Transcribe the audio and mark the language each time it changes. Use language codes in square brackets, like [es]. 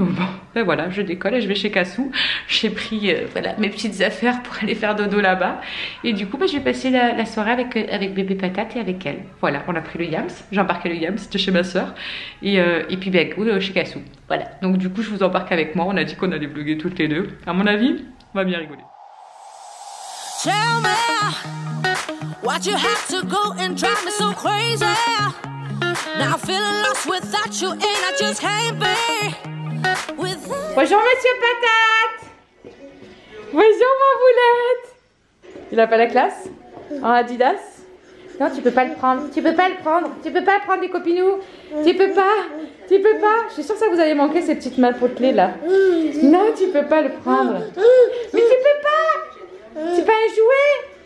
[fr] Donc bon voilà, je décolle et je vais chez Cassou. J'ai pris mes petites affaires pour aller faire dodo là-bas, et du coup je vais passer la soirée avec bébé patate et avec elle. Voilà, on a pris le Yams, j'ai embarqué le Yams, c'était chez ma soeur, et puis chez Cassou. Voilà, donc du coup je vous embarque avec moi. On a dit qu'on allait vlogger toutes les deux. À mon avis, on va bien rigoler. [en] Tell me what you have to go and drive me so crazy. Now feeling lost without you and I just can't be without. [fr] Bonjour monsieur Patate. Bonjour ma boulette. Il a pas la classe en Adidas? Non, tu peux pas le prendre. Tu peux pas le prendre. Tu peux pas le prendre, les copinous. Tu peux pas. Tu peux pas. Je suis sûre que ça vous avait manqué ces petites mains potelées là. Non, tu peux pas le prendre. Mais tu peux pas. C'est pas un jouet.